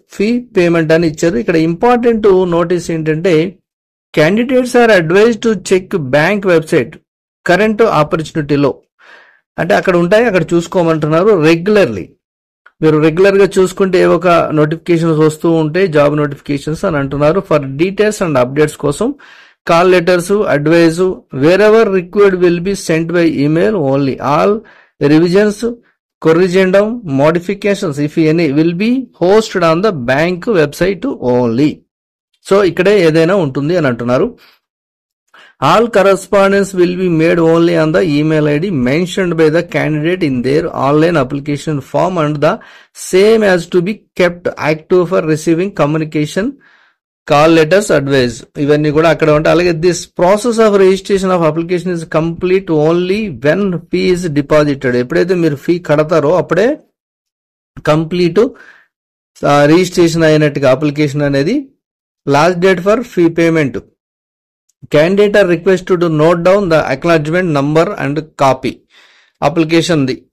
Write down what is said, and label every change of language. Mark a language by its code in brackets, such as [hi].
[te] Fee payment అని ఇచ్చారు. ఇక్కడ ఇంపార్టెంట్ నోటీస్ ఏంటంటే, [en] candidates are advise to check bank website current ఆపర్చునిటీలో, [te] అంటే అక్కడ ఉంటాయి, అక్కడ చూసుకోమంటున్నారు. రెగ్యులర్లీ మీరు రెగ్యులర్ గా చూసుకుంటే ఏవో ఒక నోటిఫికేషన్స్ వస్తూ ఉంటాయి, జాబ్ నోటిఫికేషన్స్ అని అంటున్నారు. [en] For details and updates కోసం call letters, advise wherever required will be sent by email only. All revisions, corrigendum, modifications if any will be hosted on the bank website only. [te] So ఇక్కడే ఏదైనా ఉంటుంది అని అంటున్నారు. [en] All correspondence will be made only on the email ID mentioned by the candidate in their online application form and the same as to be kept active for receiving communication, call letters, advice. [te] ఇవన్నీ కూడా అక్కడ ఉంటాయి. [en] అలాగే this process of registration of application is complete only when fee is deposited. [te] ఎప్పుడైతే మీరు fee కడతారో అప్పుడే complete registration అయినట్టుగా application అనేది. [en] Last date for fee payment. Candidate are requested to note down the acknowledgement number and copy application the.